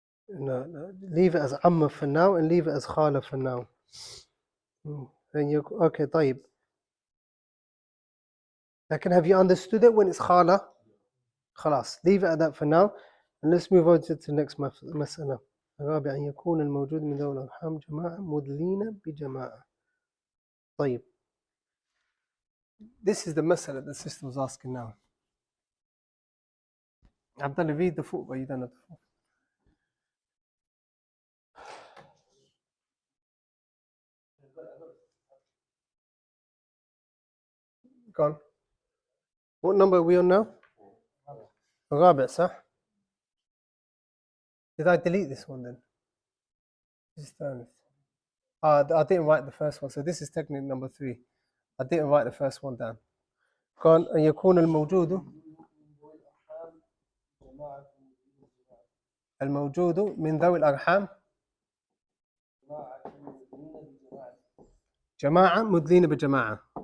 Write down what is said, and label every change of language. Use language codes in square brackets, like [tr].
[en] No, leave it as amma for now and leave it as khala for now. And you okay, [ar] طيب. [en] Like, have you understood it when it's khala? [ar] خلاص, [en] leave it at that for now. And let's move on to the next مسألة. [ar] الرابع أن يكون الموجود من ذوي الأرحام جماعة مدلين بجماعة. طيب. [en] This is the مسألة the sister was asking now. Abdullah, read the foot, but you don't have the foot. Go on. What number are we on now? [ar] الرابع صح? [en] Did I delete this one then? I didn't write the first one, so this is technically number 3. I didn't write the first one down. Go on. [ar] أن يكون الموجود من ذوي الأرحام جماعة مدلين بجماعة.